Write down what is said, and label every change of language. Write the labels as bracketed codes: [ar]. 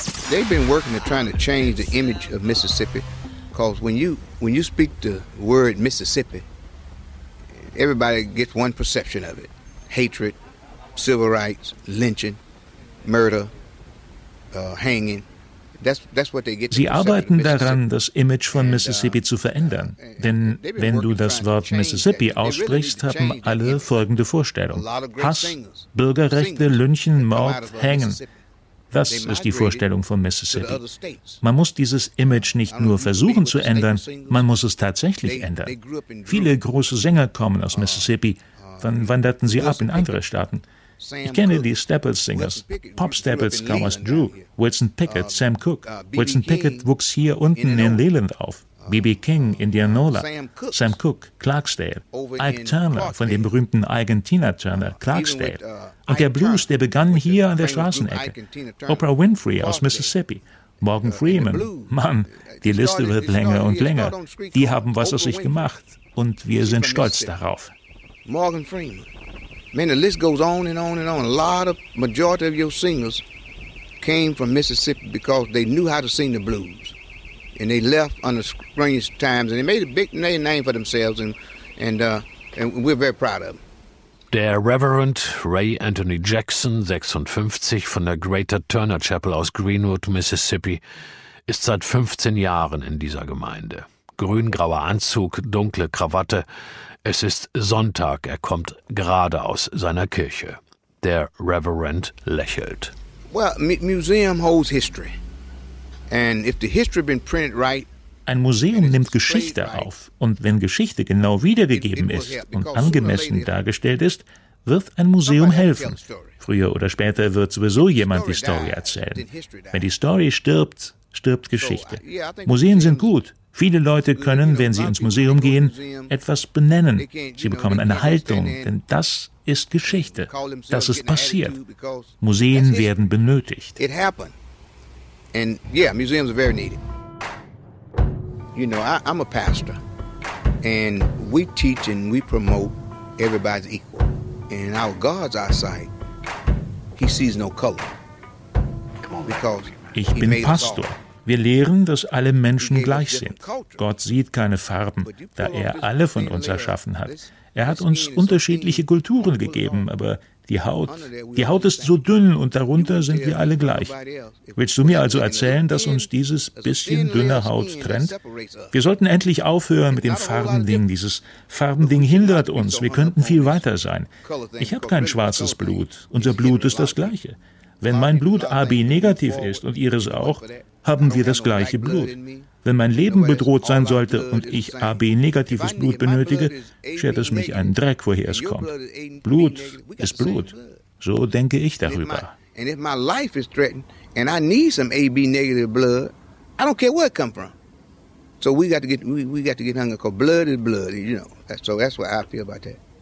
[en] They've been working at trying to change the image of Mississippi, because when you speak the word Mississippi, everybody gets one perception of it: hatred, civil rights, lynching, murder, hanging. That's what they get. [de] Sie arbeiten daran, das Image von Mississippi zu verändern. Denn wenn du das Wort Mississippi aussprichst, haben alle folgende Vorstellung: Hass, Bürgerrechte, Lynchen, Mord, Hängen. Das ist die Vorstellung von Mississippi. Man muss dieses Image nicht nur versuchen zu ändern, man muss es tatsächlich ändern. Viele große Sänger kommen aus Mississippi, dann wanderten sie ab in andere Staaten. Ich kenne die Staples-Singers. Pop-Staples-Covers Drew, Wilson Pickett, Sam Cooke. Wilson Pickett wuchs hier unten in Leland auf. B.B. King, Indianola, Sam Cooke, Clarksdale, Ike Turner von dem berühmten Ike and Tina Turner, Clarksdale. Und der Blues, der begann hier an der Straßenecke. Oprah Winfrey aus Mississippi, Morgan Freeman. Mann, die Liste wird länger und länger. Die haben was aus sich gemacht und wir sind stolz darauf. Morgan Freeman. [en] Man, the list goes on and on and on. A lot of, majority of your singers came from Mississippi because they knew how to sing the blues. And they left under strange times and they made a big name for themselves and we're very proud of them. [de] Der Reverend Ray Anthony Jackson, 56, von der Greater Turner Chapel aus Greenwood, Mississippi, ist seit 15 Jahren in dieser Gemeinde. Grün-grauer Anzug, dunkle Krawatte. Es ist Sonntag, er kommt gerade aus seiner Kirche. Der Reverend lächelt. [en] Well, Museum holds history. And if the history been printed right, [de] ein Museum nimmt Geschichte auf, und wenn Geschichte genau wiedergegeben ist und angemessen dargestellt ist, wird ein Museum helfen. Früher oder später wird sowieso jemand die Story erzählen. Wenn die Story stirbt, stirbt Geschichte. Museen sind gut. Viele Leute können, wenn sie ins Museum gehen, etwas benennen. Sie bekommen eine Haltung, denn das ist Geschichte. Das ist passiert. Museen werden benötigt. [en] And yeah, museums are very needed. You know, I'm a pastor, and we teach and we promote everybody's equal. And our God's eyesight, He sees no color. Because [de] ich bin Pastor. Wir lehren, dass alle Menschen gleich sind. Gott sieht keine Farben, da er alle von uns erschaffen hat. Er hat uns unterschiedliche Kulturen gegeben, aber Die Haut ist so dünn und darunter sind wir alle gleich. Willst du mir also erzählen, dass uns dieses bisschen dünne Haut trennt? Wir sollten endlich aufhören mit dem Farbending. Dieses Farbending hindert uns. Wir könnten viel weiter sein. Ich habe kein schwarzes Blut. Unser Blut ist das gleiche. Wenn mein Blut AB negativ ist und ihres auch, haben wir das gleiche Blut. Wenn mein Leben bedroht sein sollte und ich AB negatives Blut benötige, schert es mich einen Dreck, woher es kommt. Blut ist Blut. So denke ich darüber. [en] And if my life is threatened and I need some AB negative blood, I don't care where it come from. So we got to get hungry, because blood is blood, you know. So that's what I feel about that.